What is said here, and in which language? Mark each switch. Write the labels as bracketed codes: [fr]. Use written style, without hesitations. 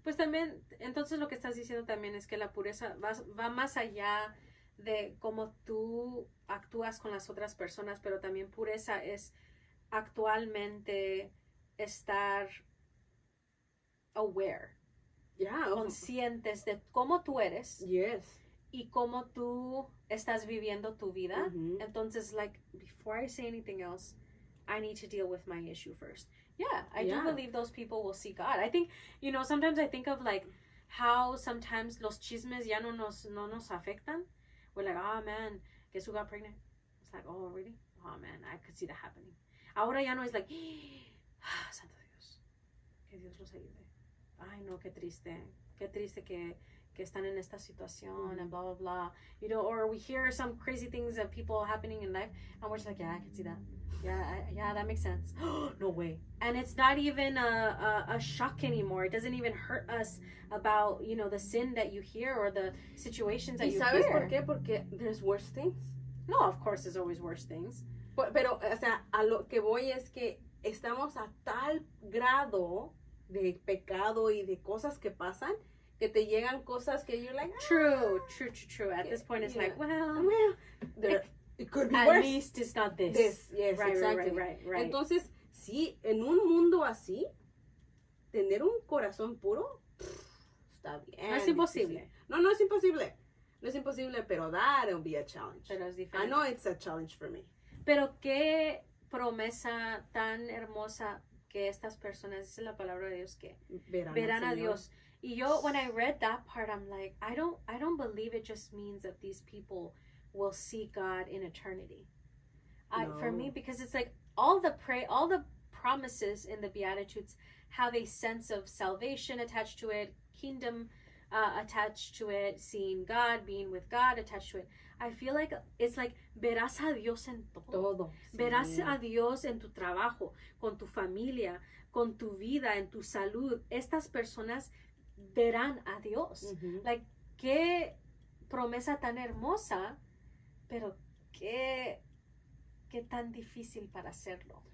[es] Pues también, entonces lo que estás diciendo también es que la pureza va más allá de cómo tú actúas con las otras personas, pero también pureza es actualmente estar aware, conscientes de cómo tú eres. [en] Yes. [es] Y cómo tú estás viviendo tu vida. Mm-hmm. [en] Entonces, like, before I say anything else, I need to deal with my issue first. Yeah, I do believe those people will see God. I think, you know, sometimes I think of like how sometimes [es] los chismes ya no nos afectan. [en] We're like, oh man, guess who got pregnant? It's like, oh really? Oh man, I could see that happening. [es] Ahora ya no es like, santo Dios, que Dios los ayude. Ay no, qué triste que están en esta situación [en] and blah blah blah, you know, or we hear some crazy things of people happening in life and we're just like, yeah, I can see that. Yeah, that makes sense. No way. And it's not even a shock anymore. It doesn't even hurt us about, you know, the sin that you hear or the situations that you hear. [es] ¿Y sabes por qué? [en] Porque there's worse things. No, of course there's always worse things. [es] Pero, o sea, a lo que voy es que estamos a tal grado de pecado y de cosas que pasan que te llegan cosas que [en] you're like, True. At this point it's like, well, it could be at worse. least it's not this. Yes, right, exactly. Right. [es] Entonces, sí, en un mundo así, tener un corazón puro, está bien. No es imposible. Difícil. No es imposible. No es imposible, pero [en] that'll be a challenge. [es] Pero es diferente. [en] I know it's a challenge for me. [es] Pero qué promesa tan hermosa que estas personas, dice la palabra de Dios, que verán a Dios. Y yo, [en] when I read that part, I'm like, I don't believe it just means that these people will see God in eternity. No. For me, because it's like all the promises in the Beatitudes have a sense of salvation attached to it, kingdom attached to it, seeing God, being with God attached to it. I feel like it's like [es] verás a Dios en todo. Verás a Dios en tu trabajo, con tu familia, con tu vida, en tu salud. Estas personas verán a Dios. Like, qué promesa tan hermosa, pero qué tan difícil para hacerlo.